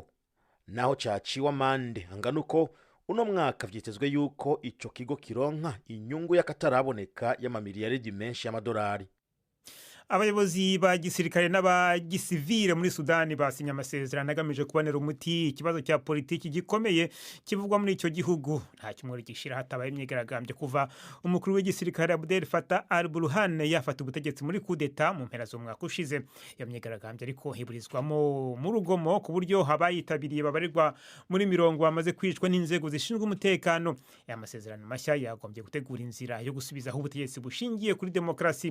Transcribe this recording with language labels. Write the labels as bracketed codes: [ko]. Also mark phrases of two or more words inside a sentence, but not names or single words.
[rn] Naho cyaciwe amande angana uko uno mwaka vyitezwe yuko ico kigo kironka inyungu y'akataraboneka y'amamiliyaridi menshi y'amadolari. [rw] Abayobozi ba gisirikare n'abagisivile muri Sudani basinya amasezerano agamije kubonera umuti ikibazo cya politiki gikomeye kivugwa muri icyo gihugu. Nta kimwe gishira hatabaye imyigaragambyo kuva umukuru w'igisirikare Abdel Fattah al-Burhan yafata ubutegetsi muri kudeta mu mpera z'umwaka ushize. Iyo myigaragambyo ariko hiburizwamo mu rugomo ku buryo habayitabiriye babarirwa muri 40 bamaze kwicwa n'inzego zishinzwe umutekano. Aya masezerano mashya yagombye gutegura inzira yo gusubizaho ubutegetsi bushingiye kuri demokarasi.